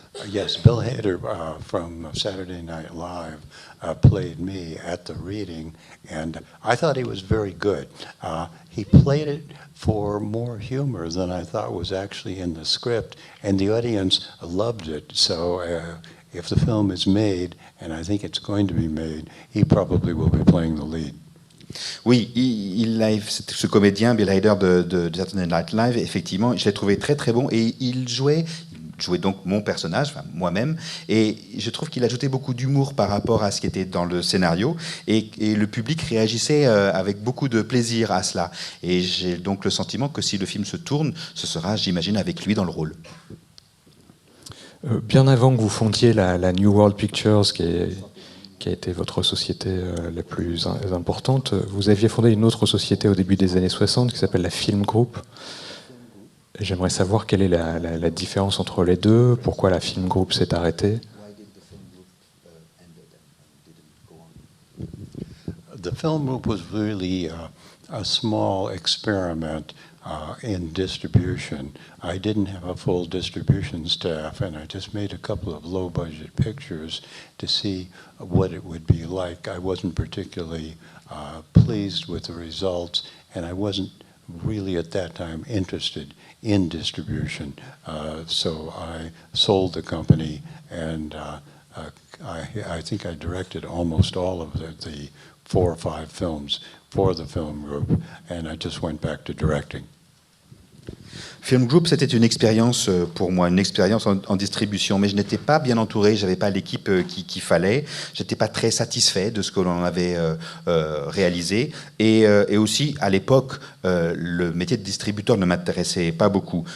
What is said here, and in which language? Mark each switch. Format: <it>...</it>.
<en>Yes, Bill Hader from Saturday Night Live played me at the reading, and I thought he was very good. He played it for more humor than I thought was actually in the script, and the audience loved it. So if the film is made, and I think it's going to be made, he probably will be playing the lead.</en> <fr>Oui, ce comédien, Bill Hader de Saturday Night Live, effectivement, je l'ai trouvé très très bon et il jouait jouais donc mon personnage, enfin moi-même, et je trouve qu'il ajoutait beaucoup d'humour par rapport à ce qui était dans le scénario, et le public réagissait avec beaucoup de plaisir à cela. Et j'ai donc le sentiment que si le film se tourne, ce sera, j'imagine, avec lui dans le rôle. Bien avant que vous fondiez la New World Pictures, qui a été votre société la plus importante, vous aviez fondé une autre société au début des années 60 qui s'appelle la Film Group. J'aimerais savoir quelle est la différence entre les deux, pourquoi la Film Group s'est arrêtée.</fr> <en>The film group was really a small experiment in distribution. I didn't have a full distribution staff, and I just made a couple of low-budget pictures to see what it would be like. I wasn't particularly pleased with the results, and I wasn't really at that time interested in distribution. So I sold the company, and I think I directed almost all of the 4 or 5 films for the film group, and I just went back to directing.</en> <fr>Film Group, c'était une expérience pour moi, une expérience en distribution, mais je n'étais pas bien entouré, je n'avais pas l'équipe qu'il fallait, je n'étais pas très satisfait de ce que l'on avait réalisé, et aussi, à l'époque, le métier de distributeur ne m'intéressait pas beaucoup.</fr>